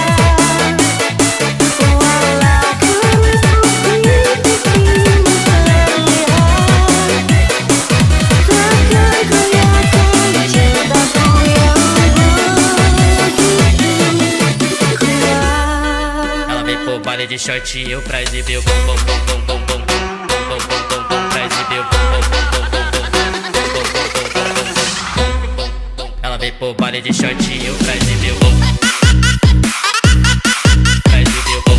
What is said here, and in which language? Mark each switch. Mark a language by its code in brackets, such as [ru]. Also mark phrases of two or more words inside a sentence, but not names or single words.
[id] Walau keriput pipimu terlihat, takkan goyahkan cintaku yang begitu kuat. [pt] Ela vem pro baile de shortinho pra exibir o bom bom bom bom bom bom bom bom bom bom bom pra exibir o bom bom bom bom bom bom. Ela vem pro baile de shortinho pra exibir o bom. Pra exibir o bom.